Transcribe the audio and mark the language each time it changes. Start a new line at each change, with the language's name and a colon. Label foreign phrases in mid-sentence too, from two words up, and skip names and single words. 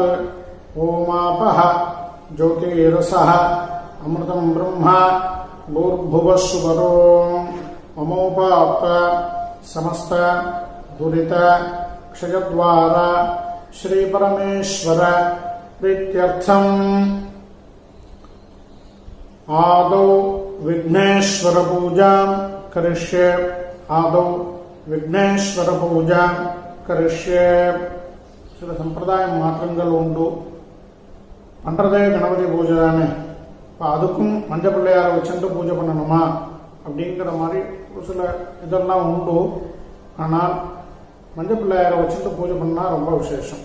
Sanskrit: ओमापः ज्योतिरसः अमृतं ब्रह्म भूर्भुवः सुवरो ममोपाप्त समस्त दुरित क्षयद्वार श्री परमेश्वर प्रीत्यर्थम् आदौ विघ्नेश्वर पूजां करिष्ये. आदौ विघ्नेश्वर पूजां करिष्ये.
Tamil: சில சம்பிரதாய மாற்றங்கள் உண்டு. பண்ணுறதே கணபதி பூஜை தானே, இப்போ அதுக்கும் மஞ்சள் பிள்ளையாரை வச்சுட்டு பூஜை பண்ணணுமா அப்படிங்கிற மாதிரி ஒரு சில இதெல்லாம் உண்டு. ஆனால் மஞ்சள் பிள்ளையாரை வச்சுட்டு பூஜை பண்ணால் ரொம்ப விசேஷம்.